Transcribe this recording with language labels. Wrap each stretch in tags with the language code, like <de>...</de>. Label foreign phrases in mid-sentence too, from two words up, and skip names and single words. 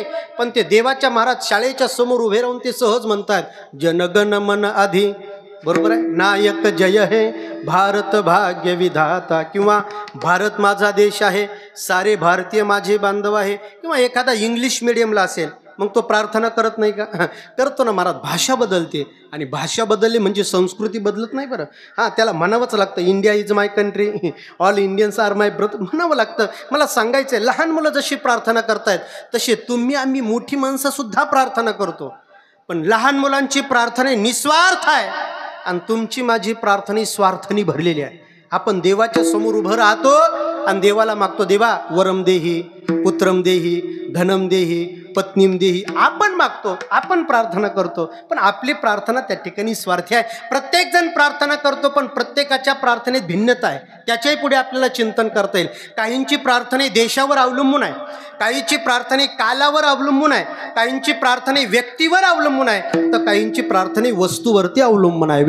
<mr>पण ते देवाच्या महाराज शाळेच्या समोर उभे राहून ते सहज म्हणतात, जनगण मन आधी, बरोबर आहे, नायक</mr> <bn>जय हे भारत भाग्य विधाता,</bn> <mr>किंवा भारत माझा देश आहे, सारे भारतीय माझे बांधव आहे, किंवा एखादा इंग्लिश मिडियमला असेल मग तो प्रार्थना करत नाही का? करतो ना महाराज. भाषा बदलते, आणि भाषा बदलली म्हणजे संस्कृती बदलत नाही बरं. हां, त्याला म्हणावंच लागतं,</mr> <en>India is my country, all Indians are my brother,</en> <mr>म्हणावं लागतं. मला सांगायचं आहे, लहान मुलं जशी प्रार्थना करतायत तसे तुम्ही आम्ही मोठी माणसंसुद्धा प्रार्थना करतो. पण लहान मुलांची प्रार्थना निस्वार्थ आहे आणि तुमची माझी प्रार्थना स्वार्थाने भरलेली आहे. आपण देवाच्या समोर उभं राहतो आणि देवाला मागतो,</mr> <sa>देवा वरम देही, पुत्रम देही, धनम देही, पत्नीम देही,</sa> <mr>आपण मागतो, आपण प्रार्थना करतो. पण आपली प्रार्थना त्या ठिकाणी स्वार्थी आहे. प्रत्येक जण प्रार्थना करतो, पण प्रत्येकाच्या प्रार्थनेत भिन्नता आहे. त्याच्याही पुढे आपल्याला चिंतन करता येईल. काहींची प्रार्थना देशावर अवलंबून आहे, काहींची प्रार्थना कालावर अवलंबून आहे, काहींची प्रार्थना व्यक्तीवर अवलंबून आहे, तर काहींची प्रार्थना वस्तूवरती अवलंबून आहे.</mr>